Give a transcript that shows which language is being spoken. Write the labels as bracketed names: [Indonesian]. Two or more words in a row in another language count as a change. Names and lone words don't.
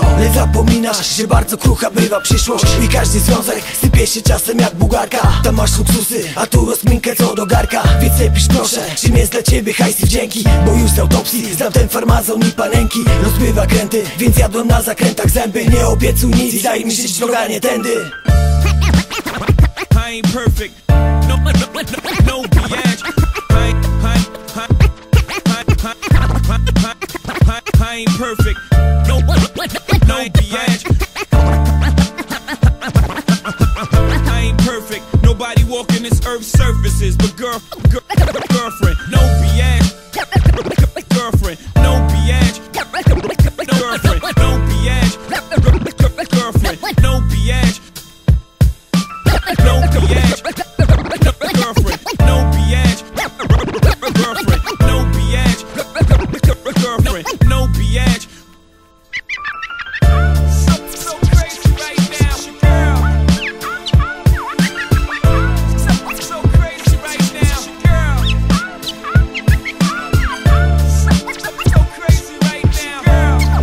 [Polish] Lecz zapominasz, że bardzo krucha bywa przyszłość. I każdy związek sypie się czasem jak bułgarka. Tam masz luksusy, a tu rozminkę co do garka. Więc lepisz proszę, czym jest dla ciebie hajs i wdzięki. Bo już z autopsji znam ten farmazon i panenki. Rozbywa kręty, więc jadłem na zakrętach zęby. Nie obiecuj nic i daj mi żyć droga nie tędy. [English] I ain't perfect, no biatch. I ain't perfect, no biatch. I ain't perfect, nobody walking this earth's surfaces, but girlfriend, no biatch. Girlfriend, no biatch. Girlfriend, no biatch. Girlfriend, no biatch. No biatch, girlfriend, no biatch, girlfriend, no biatch, girlfriend, no biatch. So crazy right now, girl. So crazy right now, girl. So crazy right now, girl.